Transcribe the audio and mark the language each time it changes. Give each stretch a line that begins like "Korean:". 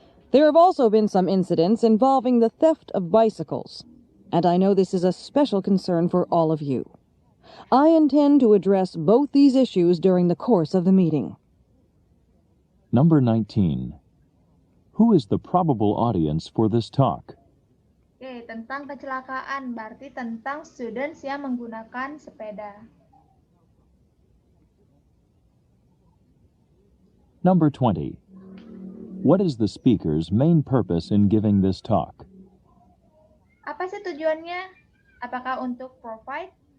English: There have also been some incidents involving the theft of bicycles, and I know this is a special concern for all of you. I intend to address both these issues during the course of the meeting. Number 19. Who is the probable audience for this talk?
Indonesian: Oke, tentang kecelakaan, berarti tentang students yang menggunakan sepeda.
English: Number 20. What is the speaker's main purpose in giving this talk?
Indonesian: Apa sih tujuannya? Apakah untuk provide